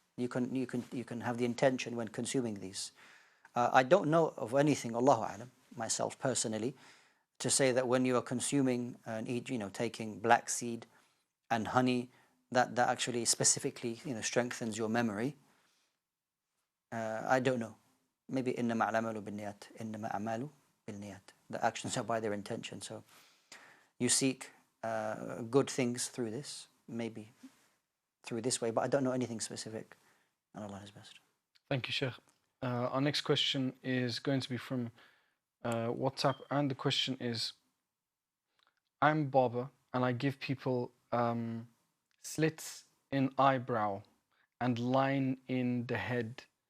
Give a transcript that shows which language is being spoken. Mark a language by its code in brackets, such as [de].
[en] You can have the intention when consuming these. I don't know of anything, Allahu A'lam, myself personally, to say that when you are consuming and taking black seed and honey, that actually specifically strengthens your memory. I don't know. [ar] Maybe إنما الأعمال بالنيات إنما أعمال بالنيات. [en] The actions are by their intention. So you seek good things through this, maybe through this way, but I don't know anything specific, and Allah is best. Thank you, Sheikh. Our next question is going to be from WhatsApp, and the question is: I'm barber and I give people slits in eyebrow and line in the head.